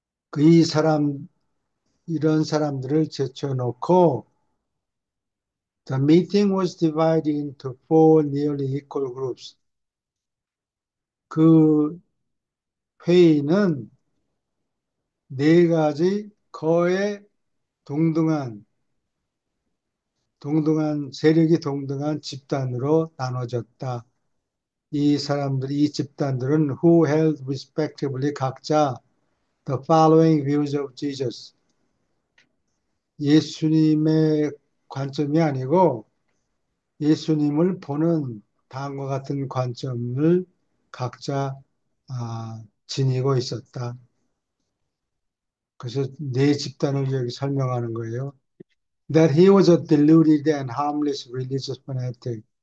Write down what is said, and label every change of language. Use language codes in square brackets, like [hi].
[ko] 그 이 사람, 이런 사람들을 제쳐놓고 [en] the meeting was divided into four nearly equal groups. [ko] 그 회의는 네 가지 거의 동등한, 세력이 동등한 집단으로 나눠졌다. 이 사람들, 이 집단들은 [en] who held respectively [ko] 각자 [en] the following views of Jesus. [ko] 예수님의 관점이 아니고 예수님을 보는 다음과 같은 관점을 각자 지니고 있었다. 그래서 네 집단을 여기 설명하는 거예요. [en] That he was a deluded and harmless religious fanatic.